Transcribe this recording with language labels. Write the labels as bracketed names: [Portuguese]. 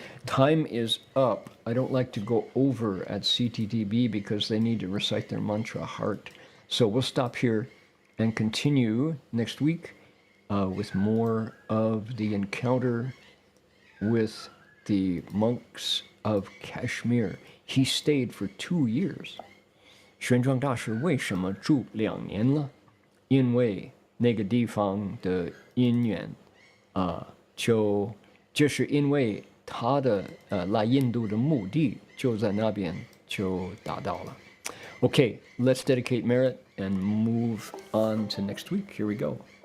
[English] Time is up. I don't like to go over at CTTB because they need to recite their mantra heart. So we'll stop here and continue next week with more of the encounter with the monks of Kashmir. He stayed for 2 years. [Chinese] 玄奘大师为什么住2年呢？因为那个地方的因缘就是因为他的来印度的目的就在那边就达到了。 [English] Okay, let's dedicate merit and move on to next week. Here we go.